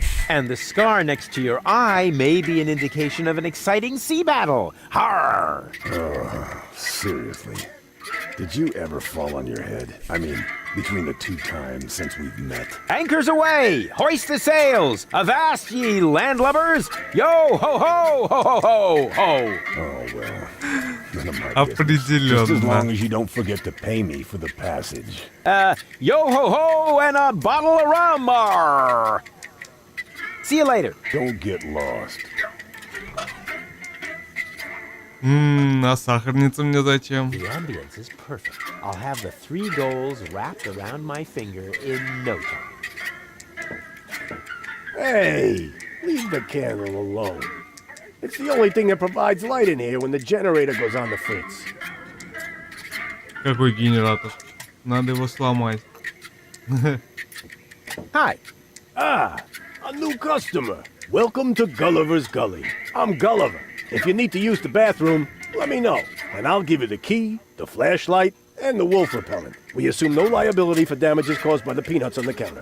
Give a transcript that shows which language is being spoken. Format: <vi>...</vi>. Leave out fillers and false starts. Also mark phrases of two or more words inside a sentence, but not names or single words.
<en>And the scar next to your eye may be an indication of an exciting sea battle. Har! Seriously. Did you ever fall on your head? I mean, between the 2 times since we've met. Anchors away! Hoist the sails! Avast ye landlubbers! Yo ho ho ho ho ho ho! Oh, well. None of my business. Just as long as you don't forget to pay me for the passage. Yo ho ho and a bottle of rum! Arr. See you later. Don't get lost.</en> <ru>А сахарница мне зачем?</ru> <en>The ambience is perfect. I'll have the 3 goals wrapped around my finger in no time. Hey, leave the candle alone. It's the only thing that provides light in here when the generator goes on the fritz.</en> <ru>Какой генератор? Надо его сломать.</ru> <en>Hi. Ah, a new customer. Welcome to Gulliver's Gully. I'm Gulliver. If you need to use the bathroom, let me know, and I'll give you the key, the flashlight, and the wolf repellent. We assume no liability for damages caused by the peanuts on the counter.</en>